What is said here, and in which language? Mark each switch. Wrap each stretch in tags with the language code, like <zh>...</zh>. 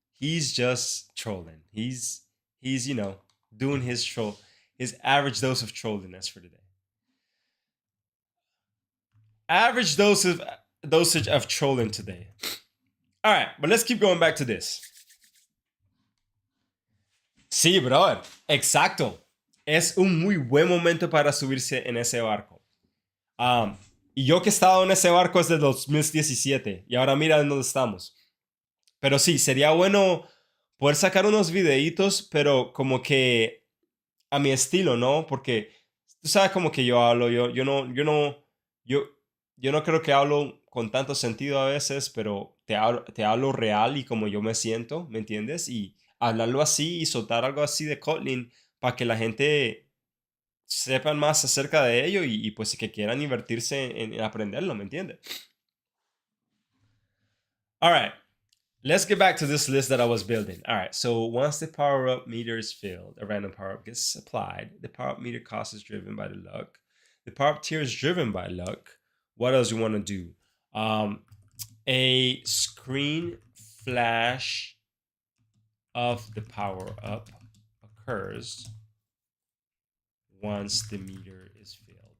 <en>He's just trolling. He's doing his average dose of trolliness for today. Average dose of dosage of trolling today. All right, but let's keep going back to this.</en> <es>Sí, brother, exacto. Es un muy buen momento para subirse en ese barco. Y yo que he estado en ese barco desde 2017 y ahora mira en dónde estamos. Pero sí, sería bueno poder sacar unos videitos, pero como que a mi estilo, ¿no? Porque tú sabes como que yo hablo, yo, yo no creo que hablo con tanto sentido a veces, pero te hablo real y como yo me siento, ¿me entiendes? Y hablarlo así y soltar algo así de Kotlin para que la gente sepan más acerca de ello y pues que quieran invertirse en aprenderlo, ¿me entiendes?</es> <en>All right. Let's get back to this list that I was building. All right, so once the power up meter is filled, a random power up gets applied. The power up meter cost is driven by the luck. The power up tier is driven by luck. What else you want to do? A screen flash of the power up occurs once the meter is filled.</en>